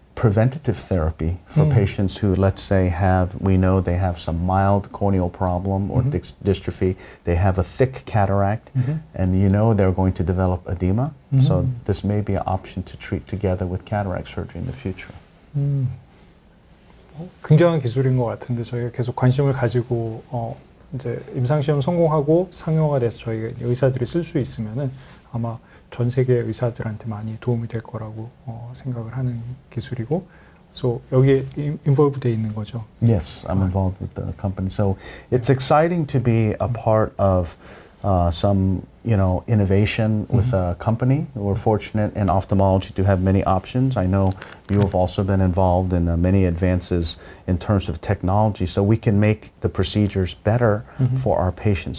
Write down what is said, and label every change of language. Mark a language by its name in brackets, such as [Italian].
[English] preventative therapy for patients who, let's say, we know they have some mild corneal problem or dystrophy, they have a thick cataract, and you know they're going to develop edema. So this may be an option to treat together with cataract surgery in the future. [Korean] 굉장한 기술인 것 같은데 저희가 계속 관심을 가지고 이제 임상시험 성공하고 상용화가 돼서 저희 의사들이 쓸 수 있으면은 아마 전 세계 의사들한테 많이 도움이 될 거라고 생각을 하는 기술이고, so 여기에 involved 돼 있는 거죠. [English] Yes, I'm involved with the company. So it's exciting to be a part of some, innovation with a company. We're fortunate in ophthalmology to have many options. I know you have also been involved in many advances in terms of technology, so we can make the procedures better for our patients.